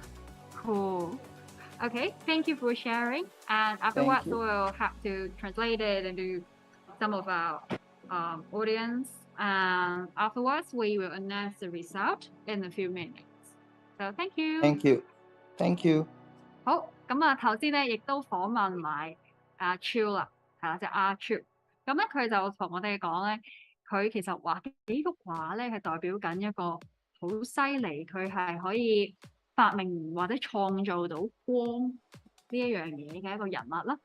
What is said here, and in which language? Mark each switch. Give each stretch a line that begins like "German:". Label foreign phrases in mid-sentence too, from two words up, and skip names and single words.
English: Cool. Okay, thank you for sharing. And afterwards, we'll have to translate it into some of our audience. And afterwards, we will announce the result in a few minutes. So thank you. Thank you. Thank you.
Cantonese: 好，咁啊頭先咧亦都訪問埋阿 Chill 啦，係啦，即係阿 Chill。咁咧佢就同我哋講咧，佢其實畫幾幅畫咧係代表緊一個好犀利，佢係可以發明或者創造到光呢一樣嘢嘅一個人物啦。